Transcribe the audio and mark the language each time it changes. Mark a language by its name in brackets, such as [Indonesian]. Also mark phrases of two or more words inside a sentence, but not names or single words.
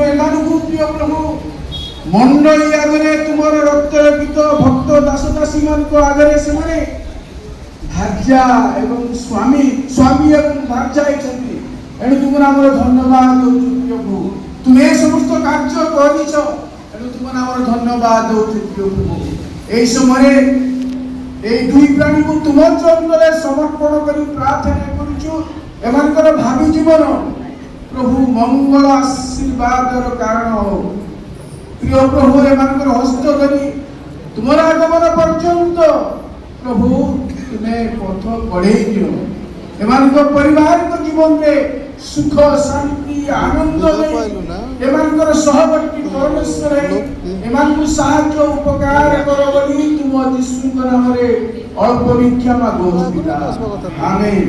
[Odia] ଏମାନଙ୍କୁ ପ୍ରିୟ ପ୍ରଭୁ ମଣ୍ଡଳୀ ଆଗରେ ତୁମର ରକ୍ତରପିତ ଭକ୍ତ ଦାସ ଦାସୀମାନଙ୍କ ଆଗରେ ସେମାନେ ଭାର୍ଯ୍ୟା ଏବଂ ସ୍ୱାମୀ ଏବଂ ଭାର୍ଯ୍ୟା ହେଇଛନ୍ତି ଏଣୁ ତୁମର ଆମର ଧନ୍ୟବାଦ ଦଉଛୁ ପ୍ରିୟ ପ୍ରଭୁ ତୁମେ ସମସ୍ତ କାର୍ଯ୍ୟ କରିଛ ଏଣୁ ତୁମର ଆମର ଧନ୍ୟବାଦ ଦଉଛୁ ପ୍ରିୟ ପ୍ରଭୁ ଏହି ସମୟରେ এই ଦୁଇ ପ୍ରାଣୀକୁ ତୁମ ଚରଣରେ ସମର୍ପଣ କରି ପ୍ରାର୍ଥନା କରୁଛୁ ଏମାନଙ୍କର ଭାବି ଜୀବନ ପ୍ରଭୁ ମଙ୍ଗଳ ଆଶୀର୍ବାଦର କାରଣ ହଉ ପ୍ରିୟ ପ୍ରଭୁ ଏମାନଙ୍କର ହସ୍ତ ଧରି ତୁମର ଆଗମନ ପର୍ଯ୍ୟନ୍ତ ପ୍ରଭୁ ତୁମେ ପଥ କଢ଼େଇ ଦିଅ ଏମାନଙ୍କ ପାରିବାରିକ ଜୀବନରେ ସୁଖ ଶାନ୍ତି ଆନନ୍ଦ ଦେଇ ଏମାନଙ୍କର ସହବର୍ତ୍ତୀ ପରମେଶ୍ୱର ଏମାନଙ୍କୁ ସାହାଯ୍ୟ ଉପକାର କର ବୋଲି ତୁମ ଯୀଶୁଙ୍କ ନାମରେ ଅଳ୍ପ ଭିକ୍ଷା ମାଗୁଛୁ ପିତା ଆମେନ୍।